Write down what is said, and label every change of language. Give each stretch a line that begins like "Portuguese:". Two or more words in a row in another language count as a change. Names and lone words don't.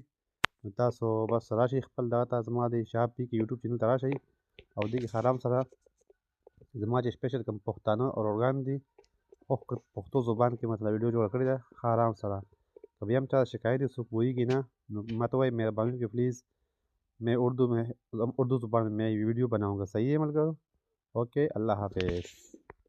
Pashto: نو تاسو بس راشئ خپل دغه ته، زما د شهاب پي کې یوټیوب چینل ته راشئ او دې کې آرام سره زما چې سپیشل کوم پښتانه اورګان دي پښتو زبان کې مثلا ویډیو جوړه کړې ده، ښه آرام سره. که بیا هم چا شکایت وي څوک پوهېږي نه، نو ماته وایي مهرباني وکړئ پلیز
Urdu: میں اردو زبان میں میں ویڈیو بناؤں گا. صحیح ہے ملکر. اوکے، اللہ حافظ.